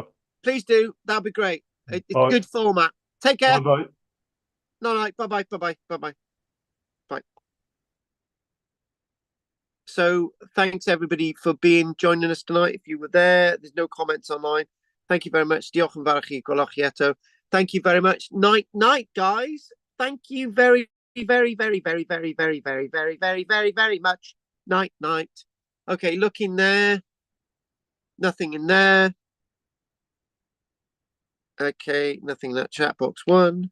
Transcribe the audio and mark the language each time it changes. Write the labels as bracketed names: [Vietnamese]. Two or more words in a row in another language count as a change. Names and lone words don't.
[English] Please do. That'll be great. It's All right. good format. Take care. Bye-bye. No. Bye bye. Bye. So thanks everybody for joining us tonight. If you were there's no comments online. Thank you very much. [Welsh] Diolch yn fawr i chi, gwelwch chi eto. [English] Thank you very much. Night, guys. Thank you very much. Night. Okay, look in there. Nothing in there. Okay, nothing in that chat box 1.